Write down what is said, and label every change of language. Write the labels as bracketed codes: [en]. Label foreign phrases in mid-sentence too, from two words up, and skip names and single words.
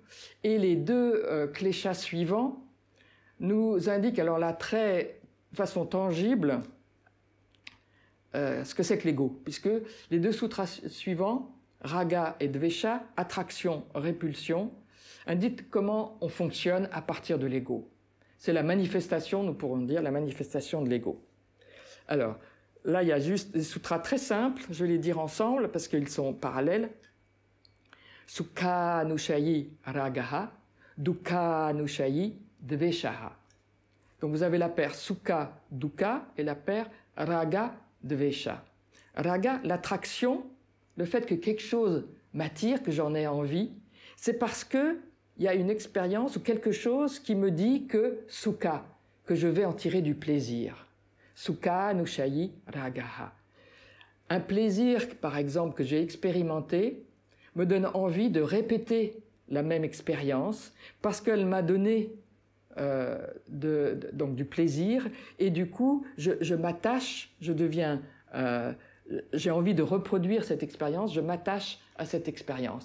[fr] Et les deux kleshas suivants nous indiquent alors là très de façon tangible ce que c'est que l'ego, puisque les deux sutras suivants, raga et dvesha, attraction, répulsion, indiquent comment on fonctionne à partir de l'ego. C'est la manifestation, nous pourrons dire, la manifestation de l'ego. Alors, là, il y a juste des sutras très simples, je vais les dire ensemble parce qu'ils sont parallèles. [sa] Sukha nushayi ragaha, dukkha nushayi dveshaha. [fr] Donc vous avez la paire [sa] sukha, dukkha [fr] et la paire [sa] raga, dvesha. [fr] Raga, l'attraction, le fait que quelque chose m'attire, que j'en ai envie, c'est parce que il y a une expérience ou quelque chose qui me dit que sukha, que je vais en tirer du plaisir. [sa] Sukha nushayi ragaha. [fr] Un plaisir, par exemple, que j'ai expérimenté, me donne envie de répéter la même expérience parce qu'elle m'a donné donc du plaisir et du coup, je m'attache, je deviens... j'ai envie de reproduire cette expérience, je m'attache à cette expérience.